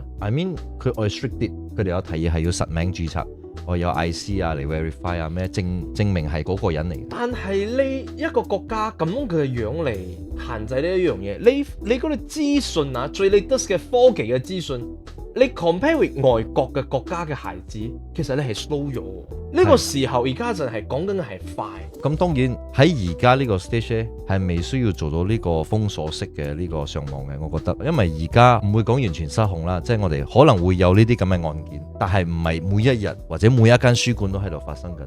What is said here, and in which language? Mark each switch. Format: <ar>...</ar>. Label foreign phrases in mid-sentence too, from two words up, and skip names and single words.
<en>I mean</en> <yue>佢 restricted， 佢哋有提議係要實名註冊。我有 IC 啊嚟 verify 啊咩證明係嗰個人嚟。但係呢一個國家咁樣佢嘅樣嚟限制呢一樣嘢，你嗰啲資訊啊，最 latest 嘅科技嘅資訊，你</yue> <en>compare with</en> <yue>外國嘅國家嘅孩子，其實你係 slow 咗。呢個時候而家就係講緊係快。咁當然喺而家呢個 stage 咧，係未需要做到呢個封鎖式嘅呢個上網嘅，我覺得，因為而家唔會講完全失控啦，即係我哋可能會有呢啲咁嘅案件，但係唔係每一日或者每一間書館都喺度發生緊。</yue>